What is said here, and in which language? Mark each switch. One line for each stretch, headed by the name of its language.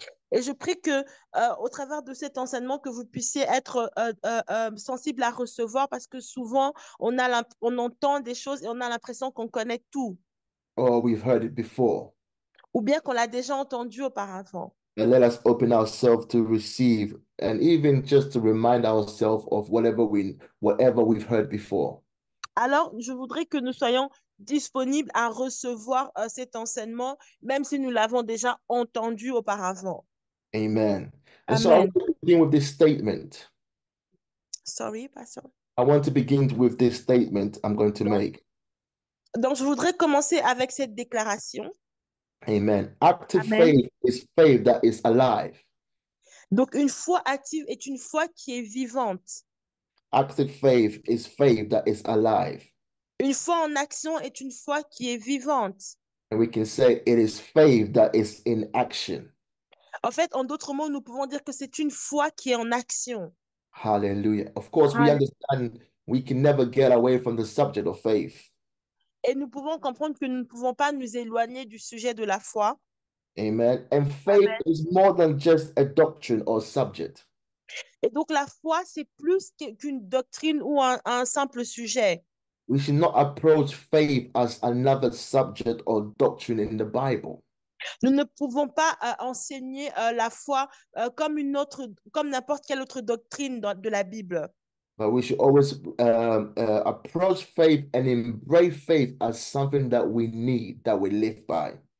French: Et je prie que, au travers de cet enseignement, que vous puissiez être sensible à recevoir parce que souvent, on entend des choses et on a l'impression qu'on connaît tout
English: Or we've heard it before.
French: ou bien qu'on l'a déjà entendu auparavant.
English: And let us open ourselves to receive and even just to remind ourselves of whatever we've heard before.
French: Alors, je voudrais que nous soyons disponibles à recevoir cet enseignement, même si nous l'avons déjà entendu auparavant.
English: Amen. And so I want
French: Amen.
English: to begin with this statement. Sorry, pastor. I want to begin with this statement I'm going to
French: Donc,
English: make.
French: donc, je voudrais commencer avec cette déclaration.
English: Amen. Active
French: Amen.
English: faith is faith that is alive.
French: Donc, une foi active est une foi qui est vivante.
English: Active faith is faith that is alive.
French: Une foi en action est une foi qui est vivante.
English: And we can say it is faith that is in action.
French: En fait, en d'autres mots, nous pouvons dire que c'est une foi qui est en action.
English: Hallelujah. Of course, we
French: Hall-
English: understand we can never get away from the subject of faith.
French: Et nous pouvons comprendre que nous ne pouvons pas nous éloigner du sujet de la foi.
English: Amen. And faith is more than just a doctrine or subject.
French: Et donc, la foi, c'est plus qu'une doctrine ou un simple sujet.
English: We should not approach faith as another subject or doctrine in the Bible.
French: Nous ne pouvons pas enseigner la foi comme n'importe quelle autre doctrine de la Bible.
English: But we should always approach faith and embrace faith as something that we need, that we live by.